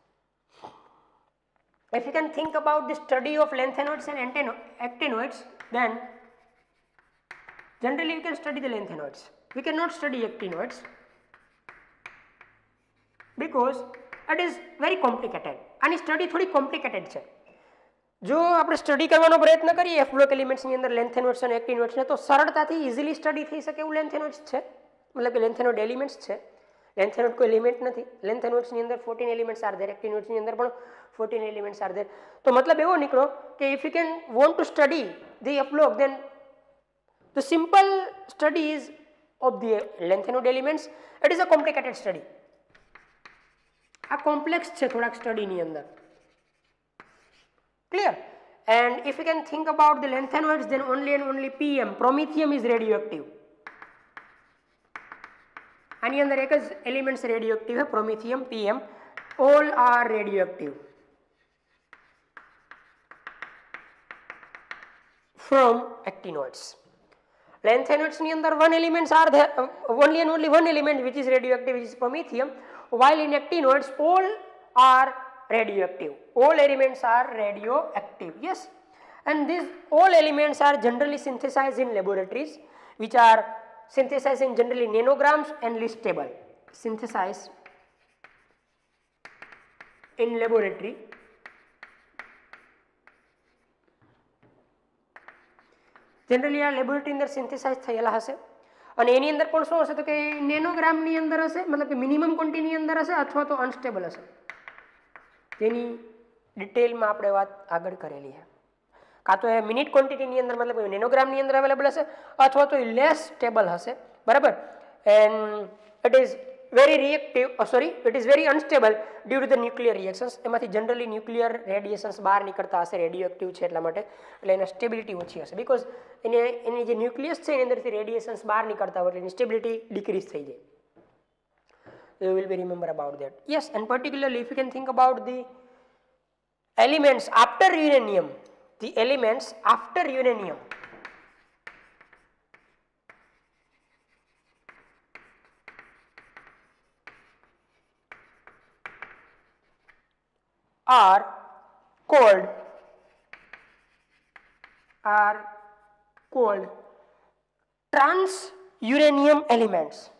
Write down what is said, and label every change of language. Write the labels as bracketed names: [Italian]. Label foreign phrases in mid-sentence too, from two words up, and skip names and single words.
[English] If you can think about the study of lanthanoids and actinoids, then generally we can study the lanthanoids. We cannot study actinoids. because it is very complicated. [Gujarati] આની સ્ટડી થોડી કોમ્પ્લિકેટેડ છે. જો આપણે સ્ટડી કરવાનો પ્રયત્ન કરીએ [English] F block [Gujarati] એલિમેન્ટ્સની અંદર લેન્થેનોઇડ્સ અને એક્ટિનોઇડ્સને તો સરળતાથી ઇઝીલી સ્ટડી થઈ શકે એવું લેન્થેનોઇડ્સ છે, મતલબ કે [English] lanthanoid elements [Gujarati] છે. લેન્થેનોઇડ કોઈ એલિમેન્ટ નથી. લેન્થેનોઇડ્સની અંદર 14 [English] elements are there, [Gujarati] એક્ટિનોઇડ્સની અંદર પણ 14 [English] elements are there. [Gujarati] તો મતલબ એવો નીકળો કે [English] if you can want to study the F block then the simple study is of the lengthenode elements. It is a complicated study. [Gujarati] આ કોમ્પ્લેક્સ છે થોડાક સ્ટડીની અંદર. [English] Clear? And if you can think about the lanthanoids, then only and only PM, promethium is radioactive. [Gujarati] આની અંદર એક જ એલિમેન્ટ્સ રેડિયોએક્ટિવ છે, પ્રોમિથિયમ, [English] PM. All are radioactive from actinoids. Lanthanoids [Gujarati] ની અંદર [English] one elements are there, only and only one element which is radioactive, which is promethium, while in actinoids all are radioactive. All elements are radioactive. Yes, and these all elements are generally synthesized in laboratories, which are synthesized in generally nanograms and listable. Synthesized in laboratory. [Gujarati] જનરલી આ લેબોરેટરી અંદર સિન્થેસાઇઝ થયેલા હશે અને એની અંદર પણ શું હશે તો કે નેનોગ્રામની અંદર હશે, મતલબ કે [English] minimum quantity [Gujarati] અંદર હશે અથવા તો અનસ્ટેબલ હશે. તેની ડિટેલમાં આપણે વાત આગળ કરેલી છે. કાં તો એ [English] minute quantity [Gujarati] અંદર મતલબ કે નેનોગ્રામની અંદર અવેલેબલ હશે અથવા તો [English] less stable [Gujarati] હશે, બરાબર. [English] And it is very reactive, it is very unstable due to the nuclear reactions. [Gujarati] એમાંથી જનરલી [English] nuclear radiations [Gujarati] બહાર નીકળતા હશે, રેડિયોએક્ટિવ છે એટલા માટે, એટલે એની સ્ટેબિલિટી ઓછી હશે બીકોઝ એની જે ન્યુક્લિયસ છે એની અંદરથી રેડિએશન્સ બહાર નીકળતા હોય એટલે એની [English] stability decrease [Gujarati] થઈ જાય. [English] You will be remember about that. Yes, and particularly if you can think about the elements after uranium, the elements after uranium are called trans-uranium elements.